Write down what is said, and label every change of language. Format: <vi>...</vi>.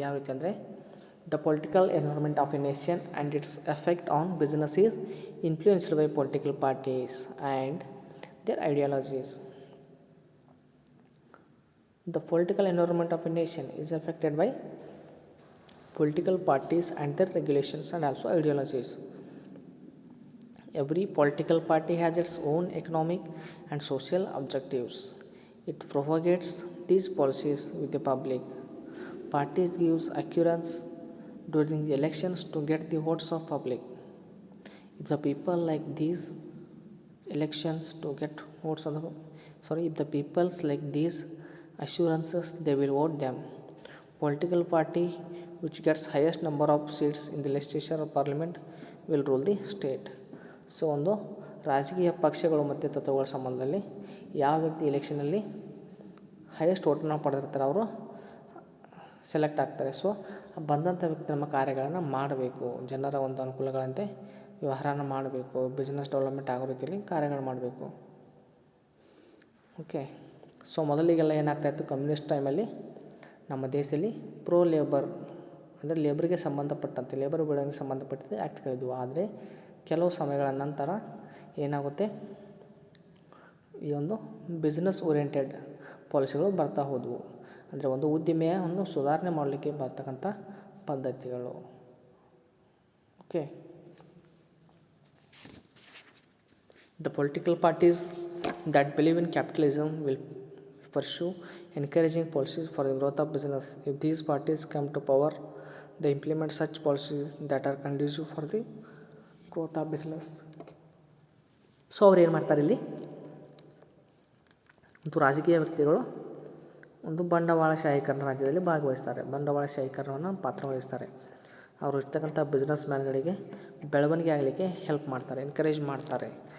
<en>ಯಾವ ರೀತಿ ಅಂದರೆ, the political environment of a nation and its effect on business is influenced by political parties and their ideologies. The political environment of a nation is affected by political parties and their regulations and also ideologies. Every political party has its own economic and social objectives. It propagates these policies with the public. Parties gives assurance during the elections to get the votes of public. If the people like these elections to get votes of if the peoples like these assurances, they will vote them. Political party which gets highest number of seats in the legislature or parliament will rule the state.</en> <kn>So ಒಂದು ರಾಜಕೀಯ ಪಕ್ಷಗಳು ಮತ್ತು ತತ್ವಗಳ ಸಂಬಂಧದಲ್ಲಿ ಯಾವ ವ್ಯಕ್ತಿ ಎಲೆಕ್ಷನಲ್ಲಿ highest ಓಟನ್ನು ಪಡೆದಿರ್ತಾರೆ ಅವರು select ಆಗ್ತಾರೆ. ಸೊ ಬಂದಂಥ ವ್ಯಕ್ತಿ ನಮ್ಮ ಕಾರ್ಯಗಳನ್ನು ಮಾಡಬೇಕು, ಜನರ ಒಂದು ಅನುಕೂಲಗಳಂತೆ ವ್ಯವಹಾರನ ಮಾಡಬೇಕು, ಬಿಸ್ನೆಸ್ ಡೆವಲಪ್ಮೆಂಟ್ ಆಗೋ ರೀತಿಯಲ್ಲಿ ಕಾರ್ಯಗಳು ಮಾಡಬೇಕು. ಓಕೆ. ಸೊ ಮೊದಲಿಗೆಲ್ಲ ಏನಾಗ್ತಾಯಿತ್ತು, ಕಮ್ಯುನಿಸ್ಟ್ ಟೈಮಲ್ಲಿ ನಮ್ಮ ದೇಶದಲ್ಲಿ ಪ್ರೋ ಲೇಬರ್ ಅಂದರೆ ಲೇಬರ್ಗೆ ಸಂಬಂಧಪಟ್ಟಂತೆ, ಲೇಬರ್ ಬೆಳವಣಿಗೆಗೆ ಸಂಬಂಧಪಟ್ಟಂತೆ ಆ್ಯಕ್ಟ್ಗಳಿದ್ವು. ಆದರೆ ಕೆಲವು ಸಮಯಗಳ ನಂತರ ಏನಾಗುತ್ತೆ, ಈ ಒಂದು ಬಿಸ್ನೆಸ್ ಓರಿಯೆಂಟೆಡ್ ಪಾಲಿಸಿಗಳು ಬರ್ತಾ ಹೋದವು. ಅಂದರೆ ಒಂದು ಉದ್ದಿಮೆಯನ್ನು ಸುಧಾರಣೆ ಮಾಡಲಿಕ್ಕೆ ಬರ್ತಕ್ಕಂಥ ಪದ್ಧತಿಗಳು.</kn> <en>Okay, the political parties that believe in capitalism will pursue encouraging policies for the growth of business. If these parties come to power, they implement such policies that are conducive for the growth of business.</en> <kn>So ಅವ್ರು ಏನು ಮಾಡ್ತಾರೆ ಇಲ್ಲಿ, ಒಂದು ರಾಜಕೀಯ ವ್ಯಕ್ತಿಗಳು ಒಂದು ಬಂಡವಾಳಶಾಹೀಕರಣ ರಾಜ್ಯದಲ್ಲಿ ಭಾಗವಹಿಸ್ತಾರೆ, ಬಂಡವಾಳಶಾಹೀಕರಣವನ್ನು ಪಾತ್ರವಹಿಸ್ತಾರೆ. ಅವರು ಇರ್ತಕ್ಕಂಥ ಬಿಸ್ನೆಸ್ ಮ್ಯಾನ್ಗಳಿಗೆ ಬೆಳವಣಿಗೆ ಆಗಲಿಕ್ಕೆ ಹೆಲ್ಪ್ ಮಾಡ್ತಾರೆ, ಎನ್ಕರೇಜ್ ಮಾಡ್ತಾರೆ.</kn>